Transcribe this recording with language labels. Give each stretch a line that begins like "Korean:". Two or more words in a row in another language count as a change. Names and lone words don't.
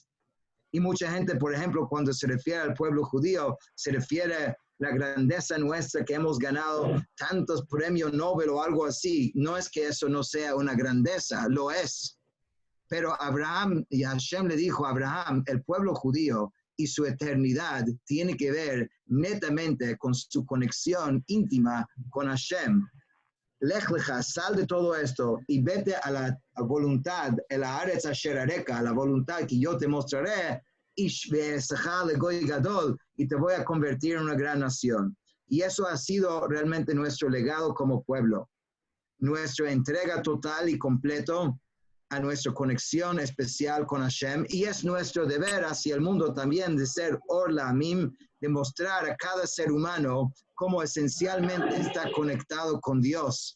Spanish: Y mucha gente, por ejemplo, cuando se refiere al pueblo judío, se refiere a la grandeza nuestra que hemos ganado tantos premios Nobel o algo así. No es que eso no sea una grandeza, lo es. Pero Abraham, y Hashem le dijo a Abraham, el pueblo judío y su eternidad tiene que ver netamente con su conexión íntima con Hashem.
Hebrew: לך לך,
Spanish: sal de todo esto y vete a la voluntad,
Hebrew: אל הארץ אשר אראך,
Spanish: a la voluntad que yo te mostraré, y te voy a convertir en una gran nación. Y eso ha sido realmente nuestro legado como pueblo. Nuestra entrega total y completo a nuestra conexión especial con Hashem, y es nuestro deber hacia el mundo también de ser
Hebrew: אור לעמים,
Spanish: de mostrar a cada ser humano cómo esencialmente está conectado con Dios.